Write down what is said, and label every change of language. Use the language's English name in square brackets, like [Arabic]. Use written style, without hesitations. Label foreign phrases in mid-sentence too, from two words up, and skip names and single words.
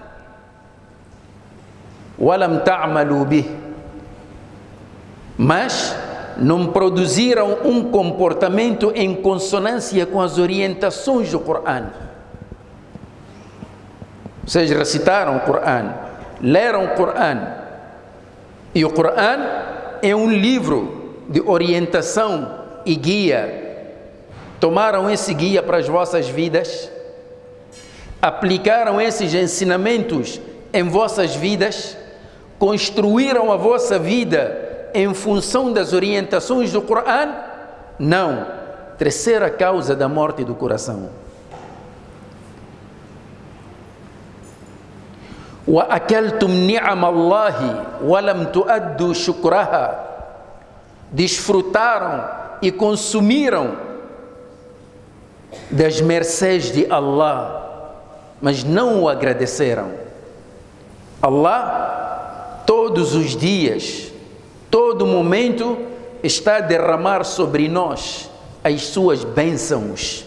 [Arabic] وَلَمْ تَعْمَلُوا بِهِ, [Portuguese] mas não produziram um comportamento em consonância com as orientações do Qur'an. Vocês recitaram o Qur'an, leram o Qur'an, e o Qur'an é um livro de orientação e guia. Tomaram esse guia para as vossas vidas, aplicaram esses ensinamentos em vossas vidas, construíram a vossa vida em função das orientações do Qur'an? Não. Terceira causa da morte do coração. [Arabic] وَأَكَلْتُمْ نِعَمَ اللَّهِ وَلَمْ تُؤَدُّوا شُكْرَهَا, [Portuguese] desfrutaram e consumiram das mercês de Allah, mas não o agradeceram. Allah todos os dias, todo momento, está a derramar sobre nós as suas bênçãos.